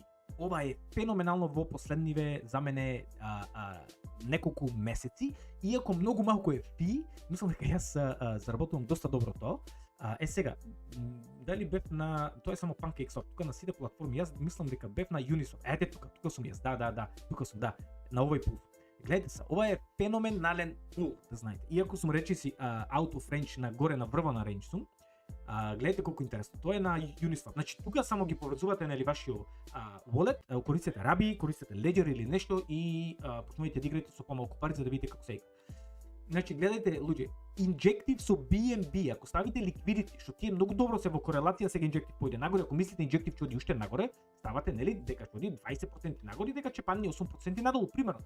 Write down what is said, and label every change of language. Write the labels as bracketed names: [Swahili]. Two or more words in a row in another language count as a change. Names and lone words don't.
[Macedonian] Ова е феноменално во последниве за мене неколку месеци, иако многу малку е фи, мислам дека јас заработувам доста добро тоа. Сега, дали бев на, тоа е само PancakeSwap, тука на сите платформи, јас мислам дека бев на Uniswap. Ете тука сум јас, тука сум, на овој пул. Гледайте се, ова е феноменален пул, да знаете. Иако сум речиси [English] out of range [Macedonian] на горе на врво на range сум, гледайте колку интересно. Тоа е на Uniswap. Значи тука само ги поврзувате нели вашиот wallet, користите Rabi, користите Ledger или нешто и почнувате да играете со помалку пари за да видите како се игра. Значи гледајте луѓе, Injective со BNB, ако ставите ликвидити, што тие многу добро се во корелација, сега Injective појде нагоре, ако мислите Injective ќе оди уште нагоре, ставате нели дека ќе оди 20% нагоре, дека ќе падне 8% надолу, примерно.